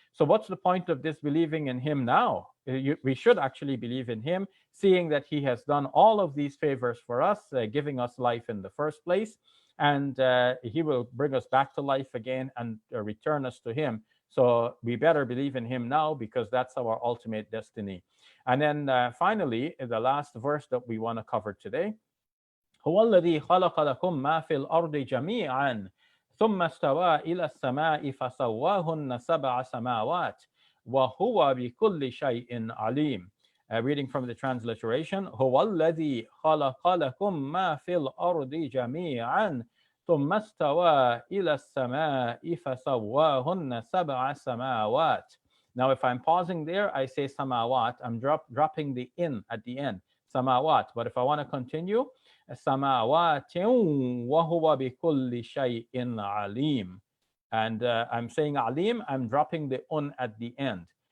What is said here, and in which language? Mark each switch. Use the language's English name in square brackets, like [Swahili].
[English] So what's the point of disbelieving in Him now? We should actually believe in Him, seeing that He has done all of these favors for us, giving us life in the first place. And He will bring us back to life again and return us to Him. So we better believe in Him now, because that's our ultimate destiny. And then finally, the last verse that we want to cover today. [Arabic] هو الذي خلق لكم ما في الأرض جميعا ثم استوى إلى السماء فسواهن سبع سماوات وهو بكل شيء عليم. [English] Reading from the transliteration. [Arabic] هو الذي خلق لكم ما في الأرض جميعا ثم استوى إلى السماء فسواهن سبع سماوات. [English] Now, if I'm pausing there, I say samawat. I'm dropping the in at the end. Samawat. But if I want to continue, samawat [Arabic] وهو بكل شيء عليم. [English] And I'm saying alim, I'm dropping the un at the end.